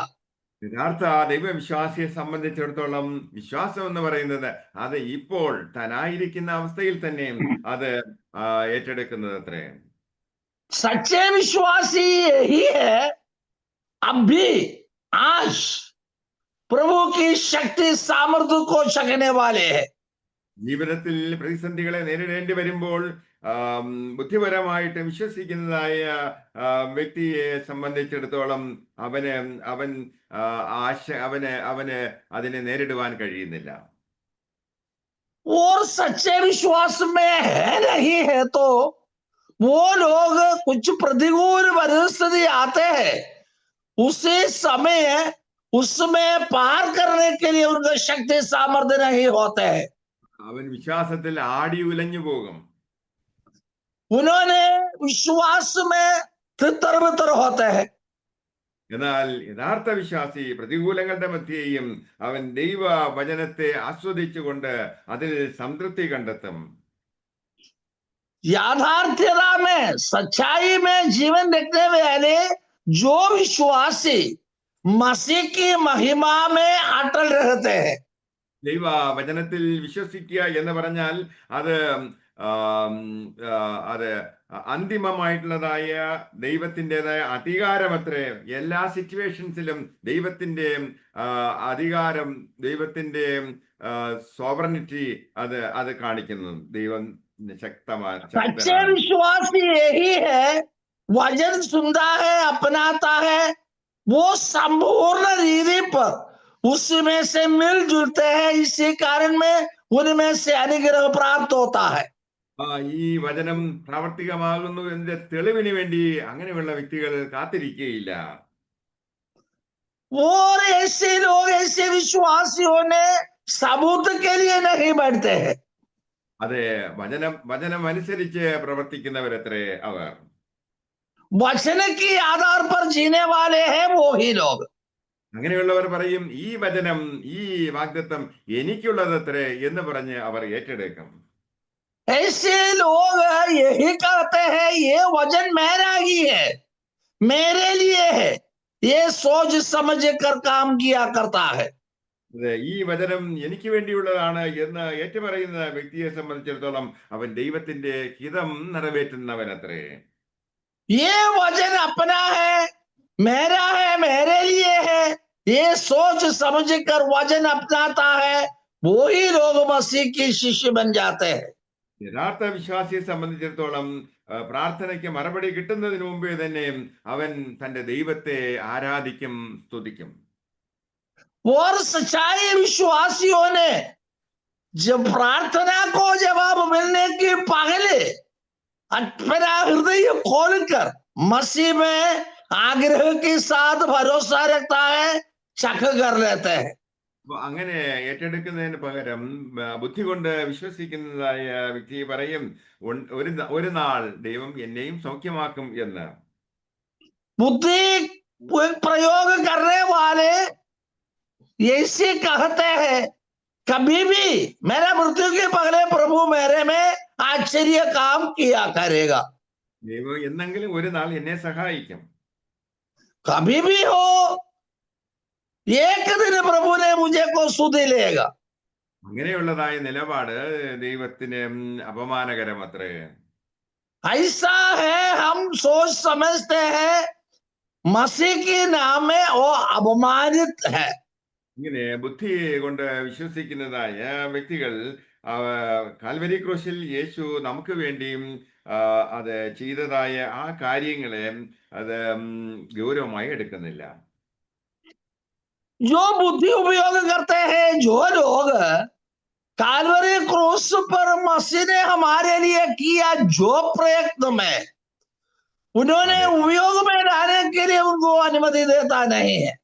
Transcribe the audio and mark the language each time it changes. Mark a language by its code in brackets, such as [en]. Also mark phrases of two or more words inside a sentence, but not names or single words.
[ml] യഥാർത്ഥ ദൈവവിശ്വാസിയെ സംബന്ധിച്ചിടത്തോളം വിശ്വാസം എന്ന് പറയുന്നത് അത് ഇപ്പോൾ താനായിരിക്കുന്ന അവസ്ഥയിൽ തന്നെ അത് ഏറ്റെടുക്കുന്നത് അത്രേ. [hi] सच्चे विश्वासी यही है, अब भी आज प्रभु की शक्ति सामर्थ्य को छकने वाले हैं। [ml] ജീവിതത്തിൽ പ്രതിസന്ധികളെ നേരിടേണ്ടി വരുമ്പോൾ ബുദ്ധിപരമായിട്ട് വിശ്വസിക്കുന്നതായ വ്യക്തിയെ സംബന്ധിച്ചിടത്തോളം അവന് അതിനെ നേരിടുവാൻ കഴിയുന്നില്ല. [hi] और सच्चे विश्वास में है नहीं है तो वो लोग कुछ प्रतिकूल परिस्थिति आते हैं, उसी समय उसमें पार करने के लिए उनका शक्ति सामर्थ्य नहीं होते हैं। [ml] അവൻ വിശ്വാസത്തിൽ ആടി ഉലഞ്ഞു പോകും. [hi] उन्होंने विश्वास में तितर बितर होते हैं। [ml] എന്നാൽ യഥാർത്ഥ വിശ്വാസി പ്രതികൂലങ്ങളുടെ മധ്യേയും അവൻ ദൈവ വചനത്തെ ആസ്വദിച്ചുകൊണ്ട് അതിൽ സംതൃപ്തി കണ്ടെത്തും. [hi] याथार्थ्यता में, सच्चाई में जीवन देखने वाले जो विश्वासी मसीह की महिमा में अटल रहते हैं। [ml] ദൈവ വചനത്തിൽ വിശ്വസിക്കുക എന്ന് പറഞ്ഞാൽ അത് അന്തിമമായിട്ടുള്ളതായ ദൈവത്തിൻ്റെതായ അധികാരമത്രേ. എല്ലാ സിറ്റുവേഷൻസിലും ദൈവത്തിൻ്റെ അധികാരം, ദൈവത്തിൻ്റെ സോവറിനിറ്റി അത് കാണിക്കുന്നു. ദൈവം [hi] सच्चे विश्वासी यही है, वचन सुनता है, अपनाता है, वो संपूर्ण रीति पर उसमें से मिलजुलते हैं, इसी कारण में उनमें से अनुग्रह प्राप्त होता है। [ml] ഈ വചനം പ്രാവർത്തികമാകുന്നു എന്നതിന്റെ തെളിവിന് വേണ്ടി അങ്ങനെയുള്ള വ്യക്തികൾ കാത്തിരിക്കുകയില്ല. [hi] और ऐसे लोग, ऐसे विश्वासियों ने सबूत के लिए नहीं बैठते हैं। [ml] അതെ, വചനം അനുസരിച്ച് പ്രവർത്തിക്കുന്നവരത്രേ അവർ. [hi] वचन के आधार पर जीने वाले हैं वो ही लोग। [ml] അങ്ങനെയുള്ളവർ പറയും, ഈ വചനം, ഈ വാഗ്ദത്തം എനിക്കുള്ളതത്രേ എന്ന് പറഞ്ഞ് അവർ ഏറ്റെടുക്കും. [hi] ऐसे लोग यही कहते हैं, ये वचन मेरा ही है, मेरे लिए है, ये सोच समझ कर काम किया करता है। [ml] അതെ, ഈ വചനം എനിക്ക് വേണ്ടിയുള്ളതാണ് എന്ന് ഏറ്റുപറയുന്ന വ്യക്തിയെ സംബന്ധിച്ചിടത്തോളം അവൻ ദൈവത്തിന്റെ ഹിതം നിറവേറ്റുന്നവനത്രേ. [hi] ये वचन अपना है मेरे लिए है, ये सोच समझ कर वचन अपनाता है, वो ही लोग मसीह की शिष्य बन जाते हैं। [ml] യഥാർത്ഥ വിശ്വാസിയെ സംബന്ധിച്ചിടത്തോളം പ്രാർത്ഥനയ്ക്ക് മറുപടി കിട്ടുന്നതിന് മുമ്പേ തന്നെ അവൻ തന്റെ ദൈവത്തെ ആരാധിക്കും, സ്തുതിക്കും. [hi] और सच्चाई विश्वासियों ने जब प्रार्थना को जवाब मिलने के पहले अपना हृदय खोलकर मसीह में आग्रह के साथ भरोसा रखता है, चख कर लेते हैं। [ml] അപ്പൊ അങ്ങനെ ഏറ്റെടുക്കുന്നതിന് പകരം ബുദ്ധി കൊണ്ട് വിശ്വസിക്കുന്നതായ വ്യക്തി പറയും, ഒരു നാൾ ദൈവം എന്നെയും സൗഖ്യമാക്കും എന്ന്. [hi] बुद्धि प्रयोग करने वाले ऐसे कहते हैं, कभी भी मेरा मृत्यु के पहले प्रभु मेरे में आश्चर्य काम किया करेगा। [ml] ദൈവം എന്നെങ്കിലും ഒരു നാൾ എന്നെ സഹായിക്കും. [hi] कभी भी हो, एक दिन प्रभु ने मुझे को सुधि लेगा। [ml] അങ്ങനെയുള്ളതായ നിലപാട് ദൈവത്തിന് അപമാനകരം അത്രേ. [hi] ऐसा है, हम सोच समझते हैं मसीह के नाम में वो अपमानित है। [ml] ഇങ്ങനെ ബുദ്ധി കൊണ്ട് വിശ്വസിക്കുന്നതായ വ്യക്തികൾ കാൽവരി ക്രൂശിൽ യേശു നമുക്ക് വേണ്ടിയും അത് ചെയ്തതായ ആ കാര്യങ്ങളെ അത് ഗൗരവമായി എടുക്കുന്നില്ല. [hi] जो बुद्धि उपयोग करते हैं, जो लोग कालवरी क्रूस पर मसीह ने हमारे लिए किया जो प्रयत्न में, उन्होंने उपयोग में लाने के लिए उनको अनुमति देता नहीं है।